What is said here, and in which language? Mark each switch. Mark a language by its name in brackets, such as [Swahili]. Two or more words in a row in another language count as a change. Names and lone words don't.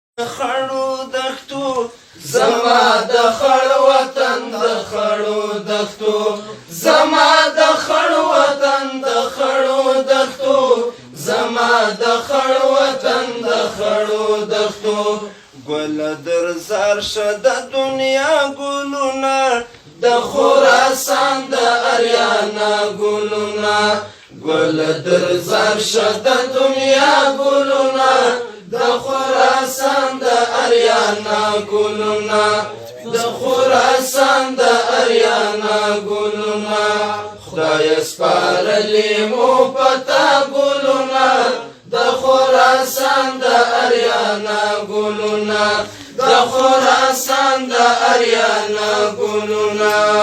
[Pashto] خړو دښتو زما د خړ وطن د خړو دښتو زما د خړ وطن د خړو دښتو زما د خړ وطن د خړو دښتو [Persian] ګل در زار شد دنیا [Pashto] ګلونه د خراسان د اریانا ګلونه [Persian] ګل در زار شد دنیا [Pashto] ګلونه د خراسان د اریانا ګلونه د خراسان د اریانا ګلونه خدای سپارلی مو پتا ګلونه د خراسان د اریانا ګلونه د خراسان د اریانا ګلونه